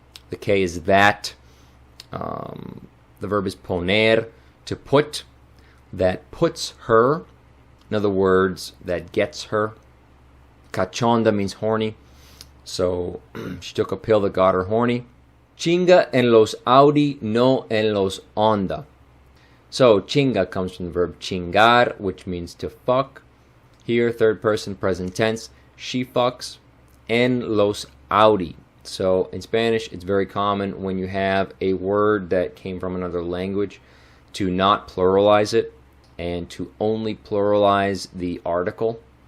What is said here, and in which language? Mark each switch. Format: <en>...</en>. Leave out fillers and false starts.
<en>The K is that. The verb is poner, to put. That puts her. In other words, that gets her. Cachonda means horny. So she took a pill that got her horny.</en> <es>Chinga en los Audi, no en los onda.</es> <en>So chinga comes from the verb chingar, which means to fuck. Here, third person present tense. She fucks.</en> <es>En los Audi.</es> <en>So in Spanish, it's very common when you have a word that came from another language to not pluralize it and to only pluralize the article.</en>